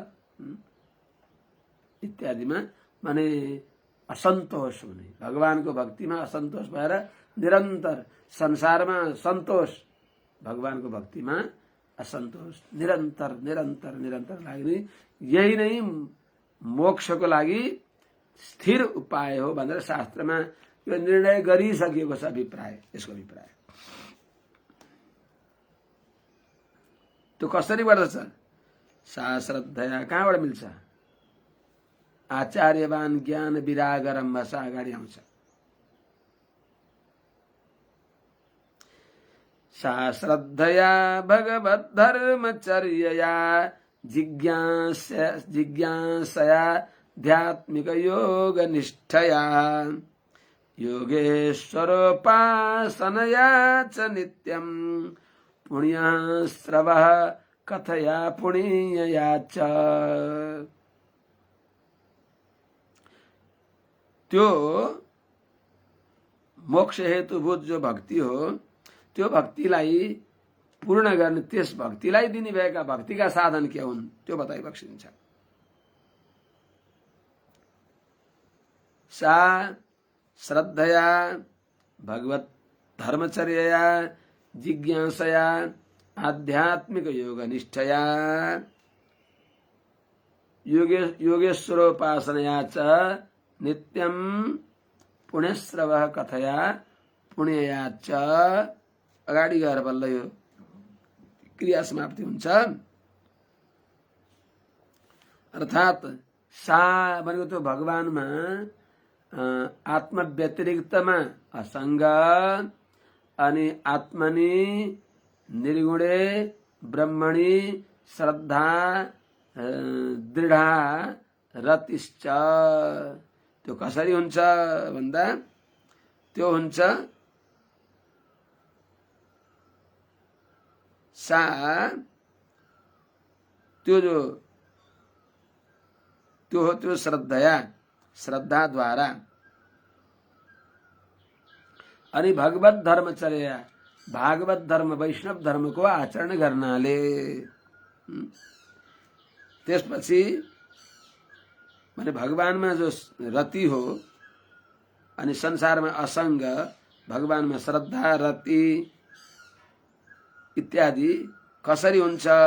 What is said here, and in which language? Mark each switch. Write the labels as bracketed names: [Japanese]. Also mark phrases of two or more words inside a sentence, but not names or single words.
[Nepali] इत्यादिमा माने असन्तोष हुने, भगवानको भक्तिमा असन्तोष भएर निरन्तर, संसारमा सन्तोष, भगवानको भक्तिमा असन्तोष, निरन्तर निरन्तर निरन्तर लाग्ने, यही नै मोक्षको लागि स्थिर उपाय हो भनेर शास्त्रमा यो निर्णय गरिसकेको छ। अभिप्राय, यसको अभिप्राय त्यो कसरी बढ्दछ? [Sanskrit] सा श्रद्धया, [Nepali] कहाँबाट मिल्छ? [Sanskrit] आचार्यवान ज्ञान विराग रम्भसा [Nepali] अगाडि आउँछ। [Sanskrit] सा श्रद्धया भगवद्धर्मचर्यया जिज्ञासया ध्यात्मिक योग निष्ठया योगेश्वरोपासनया च नित्यं पुण्यस्रवः कथया पुण्यया च। [Nepali] त्यो मोक्ष हेतुभूत जो भक्ति हो, त्यो भक्तिलाई पूर्ण गर्ने, त्यस भक्तिलाई दिने भएका भक्तिका साधन के हुन् त्यो बताइबक्सिन्छ। [Sanskrit] सा श्रद्धया भगवत धर्मचर्यया जिज्ञासया आध्यात्मिक योग निष्ठया योगेश्वरोपासनया च नित्यं पुण्यश्रवः कथया पुण्यया च। [Nepali] अगाडि गएर बल्ल यो क्रिया समाप्ति हुन्छ। अर्थात सा भनेको त्यो भगवानमा आत्म व्यतिरिक्तमा असंग अनि [Sanskrit] आत्मनि निर्गुणे ब्रह्मणि श्रद्धा दृढा रतिश्च। [Nepali] त्यो कसरी हुन्छ भन्दा त्यो हुन्छ सा त्यो जो त्यो हो त्यो श्रद्धया, श्रद्धाद्वारा अनि भगवत धर्मचर्या, भागवत धर्म वैष्णव धर्मको आचरण गर्नाले, त्यसपछि माने भगवानमा जो रति हो अनि संसारमा असंग, भगवानमा श्रद्धा रति इत्यादि कसरी हुन्छ?